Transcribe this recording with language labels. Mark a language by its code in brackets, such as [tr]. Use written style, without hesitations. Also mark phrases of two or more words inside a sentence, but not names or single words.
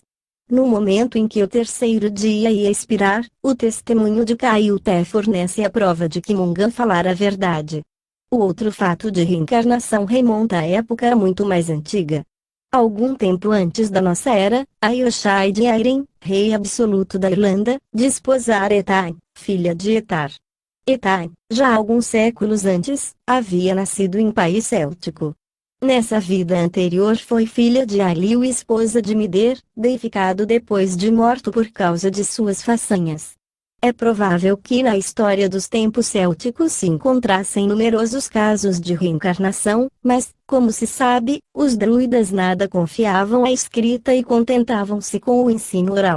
[pt] No momento em que o terceiro dia ia expirar, o testemunho de Caiuté fornece a prova de que Mongan falara a verdade. O outro fato de reencarnação remonta à época muito mais antiga. Algum tempo antes da nossa era, Ailshai de Airen, rei absoluto da Irlanda, desposara Etain, filha de Etar. Etain, já alguns séculos antes, havia nascido em país céltico. Nessa vida anterior foi filha de Ailiu e esposa de Mider, deificado depois de morto por causa de suas façanhas. É provável que na história dos tempos célticos se encontrassem numerosos casos de reencarnação, mas, como se sabe, os druidas nada confiavam à escrita e contentavam-se com o ensino oral.